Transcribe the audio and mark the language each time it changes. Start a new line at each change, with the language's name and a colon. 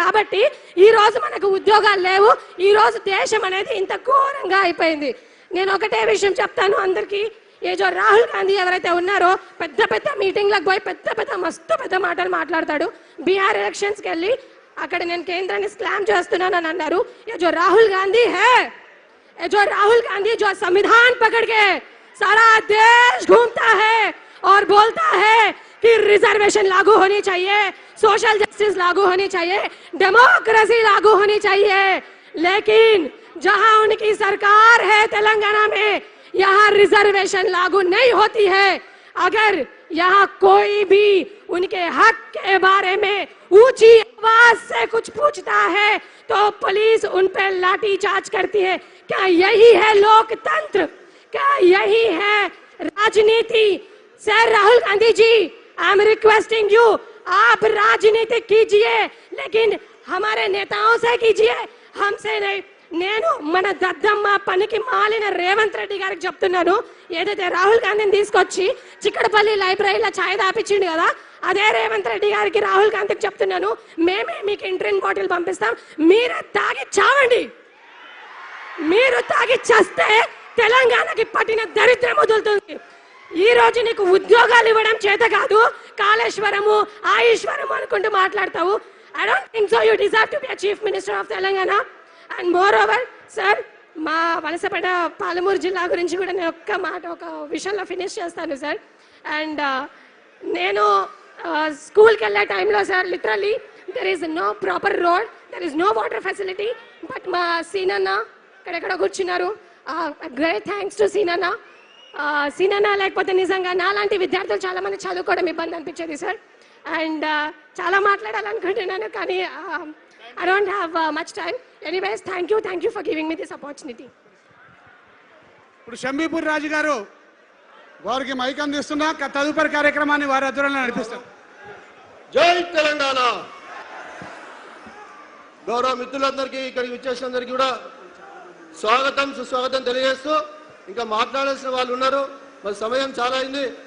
Telugu: కాబట్టి ఈ రోజు మనకు ఉద్యోగాలు లేవు. ఈ రోజు దేశం అనేది ఇంత ఘోరంగా అయిపోయింది. నేను ఒకటే విషయం చెప్తాను అందరికీ, ఏజో రాహుల్ గాంధీ ఎవరైతే ఉన్నారో పెద్ద పెద్ద మీటింగ్లకు పోయి మస్తు పెద్ద మాటలు మాట్లాడతాడు. బీహార్ ఎలక్షన్స్కి వెళ్ళి అక్కడ నేను కేంద్రాన్ని స్లామ్ చేస్తున్నానని అన్నారు.
Hindi: ये जो राहुल गांधी है, ये जो राहुल गांधी जो संविधान पकड़ के सारा देश घूमता है और बोलता है कि रिजर्वेशन लागू होनी चाहिए, सोशल जस्टिस लागू होनी चाहिए, डेमोक्रेसी लागू होनी चाहिए, लेकिन जहां उनकी सरकार है तेलंगाना में, यहाँ रिजर्वेशन लागू नहीं होती है. अगर यहाँ कोई भी उनके हक के बारे में ऊंची आवाज से कुछ पूछता है तो पुलिस उन पर लाठी चार्ज करती है. क्या यही है लोकतंत्र? क्या यही है राजनीति? Sir Rahul Gandhi ji,
English: I am requesting you,
Hindi: आप राजनीति कीजिए लेकिन हमारे नेताओं से कीजिए, हमसे नहीं.
Telugu: నేను మన దద్దమ్మ పనికి మాలిన రేవంత్ రెడ్డి గారికి చెప్తున్నాను, ఏదైతే రాహుల్ గాంధీని తీసుకొచ్చి చిక్కడపల్లి లైబ్రరీలో ఛాయ్ దాపించిండు కదా, అదే రేవంత్ రెడ్డి గారికి రాహుల్ గాంధీకి చెప్తున్నాను, మేమే మీకు ఇంట్రిన్ బాటిల్ పంపిస్తాం, మీరే తాగి చావండి. మీరు తాగి చస్తే తెలంగాణకి పట్టిన దరిద్రం వదులుతుంది. ఈ రోజు నీకు ఉద్యోగాలు ఇవ్వడం చేత కాదు, కాళేశ్వరము ఆయుష్వరము అనుకుంటూ మాట్లాడతావు.
English: I don't think so you deserve to be a chief minister of Telangana.
Telugu: And more over sir, మా వలసపేట పాలమూరు జిల్లా గురించి కూడా నేను ఒక విషయంలో ఫినిష్ చేస్తాను సార్. అండ్ నేను స్కూల్కి వెళ్ళే టైంలో sir
English: Literally there is no proper road, there is no water facility.
Telugu: But మా సీనన్న ఇక్కడెక్కడ కూర్చున్నారు,
English: Great thanks to సీనన్న.
Telugu: సీనన్న లేకపోతే నిజంగా నాలాంటి విద్యార్థులు చాలా మంది చదువుకోవడం ఇబ్బంది అనిపించేది సార్.
English: and
Telugu: చాలా మాట్లాడాలనుకుంటున్నాను కానీ
English: I don't have much time. Anyways, thank you for giving me this opportunity.
Telugu: ఇప్పుడు షంబీపూర్ రాజు గారు వారికి మైక్ అందిస్తున్నా తదుపరి కార్యక్రమాన్ని వారి ఆధ్వర్యంలో నడిపిస్తారు. జై తెలంగాణ. గౌరవ మిత్రులందరికీ ఇక్కడికి విచ్చేసినందరికీ కూడా స్వాగతం సుస్వాగతం తెలియజేస్తూ, ఇంకా మాట్లాడాల్సిన వాళ్ళు ఉన్నారు, మరి సమయం చాలా అయింది.